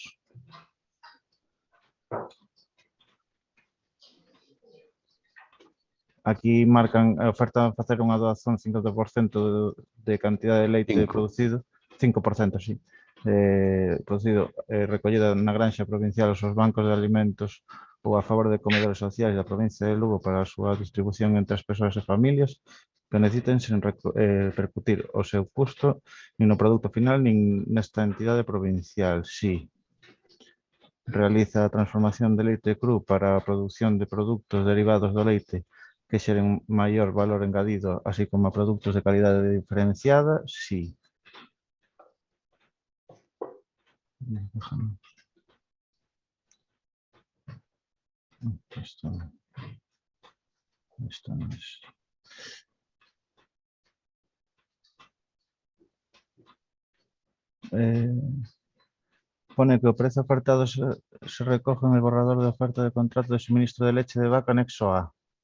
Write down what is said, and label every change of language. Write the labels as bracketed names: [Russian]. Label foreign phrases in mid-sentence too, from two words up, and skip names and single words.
[Galician] Aquí marcan a oferta de facer unha doazón 50% de cantidad de leite producido, 5%, sí, producido recollida na granxa provincial aos bancos de alimentos ou a favor de comedores sociais da provincia de Lugo para a súa distribución entre as persoas e familias que necesiten sen repercutir o seu custo nin no produto final nin nesta entidade provincial, sí. Realiza a transformación de leite cru para a produción de produtos derivados do leite que xeren maior valor engadido, así como a produtos de calidade diferenciada, sí. [Spanish] Esto no es. [Galician] Pone que o prezo ofertado se recoge [Spanish] en el borrador de oferta de contrato de suministro de leche de vaca anexo A.